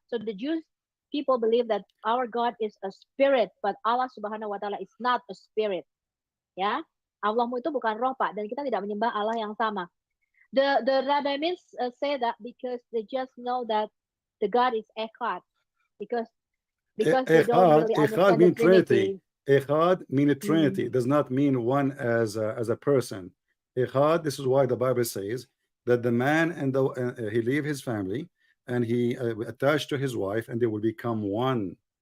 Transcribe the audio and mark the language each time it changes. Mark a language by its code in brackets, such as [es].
[en] So the Jews people believe that our God is a spirit, but Allah Subhanahu wa Ta'ala is not a spirit, ya. [id] Allahmu itu bukan roh, Pak, dan kita tidak menyembah Allah yang sama. [en] The rabbi say that because they just know that the God is Echad, because they don't really understand the Trinity. Echad mean a Trinity, does not mean one as a person. Echad, this is why the Bible says that the man and he leave his family and he attached to his wife, and they will become one.